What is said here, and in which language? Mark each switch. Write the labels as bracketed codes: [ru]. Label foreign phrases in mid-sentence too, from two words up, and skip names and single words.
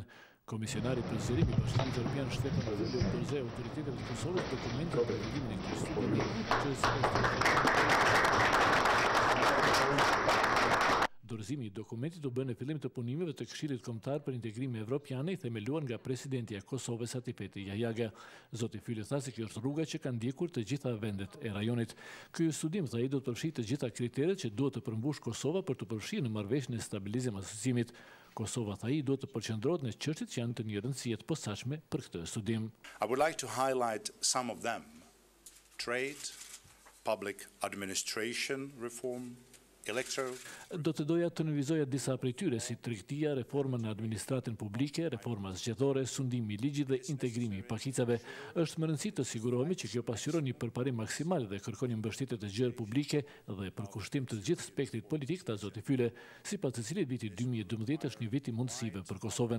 [sq] Komisionari për zgjerimin e Bashkimit Evropian Stefan Füle udhëzoi autoriteteve të Kosovës dokumentin për fillimin e këtij studimi, Dorëzimi i dokumentit u bën në fillim të punimeve të Këshillit Kombëtar për Integrim Evropian, themeluar nga presidenti i Kosovës Atifeti Jajaga. Zoti Füle tha se kjo është rruga që ka ndjekur të gjitha vendet e rajonit. Ky studim tha ai do të përfshijë të gjitha kriteret që duhet të përmbush Kosova për të përfshirë në marrëveshjen e stabilizim asociimit. Kosova tha ai duhet të përqendrohet në çështjet që janë të një rëndësie të posaçme për këtë studim. [en] I would like to highlight some of them. Trade, public administration reform, [sq] do të doja të nënvizoja disa prej tyre, si tregtia, reforma në administratën publike, reforma zgjedhore, sundimi i ligjit dhe integrimi i pakicave. Është më rëndësi të sigurohemi që kjo pasqyron një përparim maksimal dhe kërkon një mbështetje të gjerë publike dhe përkushtim të gjithë spektrit politik, tha zoti Füle, sipas të cilit viti 2012 është një vit i mundësive për Kosovën.